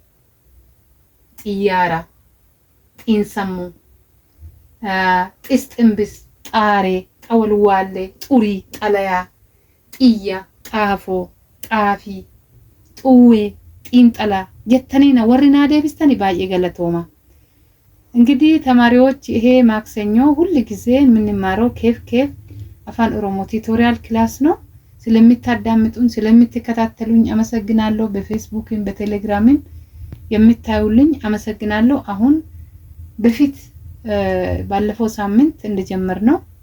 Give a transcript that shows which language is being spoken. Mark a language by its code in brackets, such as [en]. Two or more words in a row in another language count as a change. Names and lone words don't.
[om] xiinsammuu xisximbis xaaree xawalwaallee xurii xalayaa xiyya xaafoo xaafii xuwwee xiinxala jettanii na warri naa deebistanii baay'ee galatooma [am] እንግዲህ ተማሪዎች ይሄ ማክሰኞ ሁሉ ጊዜ የምንማረው ኬፍ አፋን ኦሮሞ [en] tutorial class [am] ነው ስለምታዳምጡን ስለምትከታተሉኝ አመሰግናለሁ በፌስቡክም በቴሌግራምም የምታዩልኝ አመሰግናለሁ አሁን በፊት ባለፈው ሳምንት እንደጀመርነው